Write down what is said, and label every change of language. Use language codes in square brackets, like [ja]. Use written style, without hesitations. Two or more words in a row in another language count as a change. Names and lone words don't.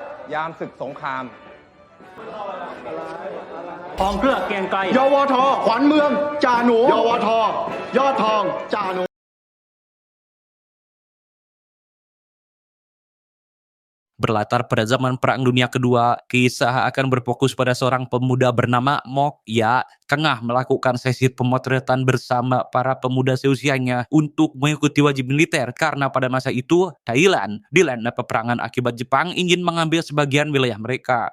[th] ยามศึกสงคราม ทองเครือเกรียงไกร ยวทขวัญเมืองจ่าหนูยวทยอดทองจ่าหนู [id] Berlatar pada zaman Perang Dunia Kedua, kisah akan berfokus pada seorang pemuda bernama Mok. Ya, tengah melakukan sesi pemotretan bersama para pemuda seusianya untuk mengikuti wajib militer karena pada masa itu Thailand dilanda peperangan akibat Jepang ingin mengambil sebagian wilayah mereka.